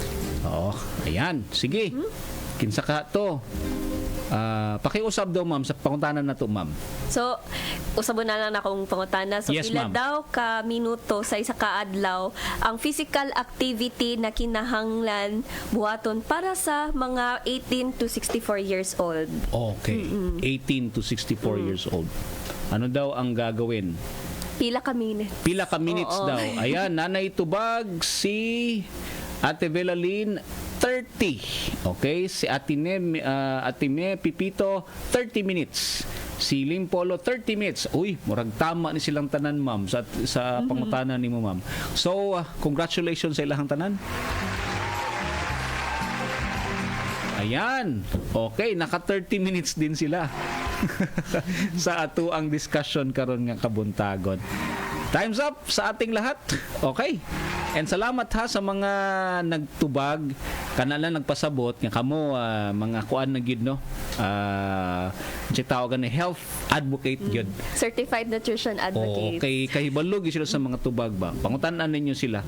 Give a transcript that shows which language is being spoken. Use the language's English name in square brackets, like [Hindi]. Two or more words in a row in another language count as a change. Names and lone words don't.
[Cebuano] Ayan, sige. Kinsa ka to? Pakiusap daw ma'am sa pangutanan na to, ma'am. So, usabon na lang akong pangutana. So, yes, pila ma'am. daw ka minuto sa isa ka adlaw ang physical activity na kinahanglan buhaton para sa mga [English] 18 to 64 years old? Okay. 18 to 64 years old. [Filipino] Ano daw ang gagawin? [Cebuano] Pila ka minutes. Pila ka minutes daw. Ayan, nanay tubag si Ate Velalyn 30. Okay, si Ate Me Pipito 30 minutes. Si Ling Polo 30 minutes. Uy, murag tama ni silang tanan, ma'am, sa pangutanan nimo, ma'am. So, congratulations sa ilang tanan. Ayan. Okay, naka 30 minutes din sila. Sa ato ang discussion karon nga kabuntagon. [English] Time's up [Filipino] sa ating lahat. [Cebuano] Okay. And salamat ha sa mga nagtubag, kanala nagpasabot nga kamo mga kuan na gid no. Si tawag ni [English] health advocate [Cebuano] gyud. [English] Certified nutrition advocate. [Cebuano] Okay, kahibalog sila sa mga tubag ba. Pangutanan ninyo sila.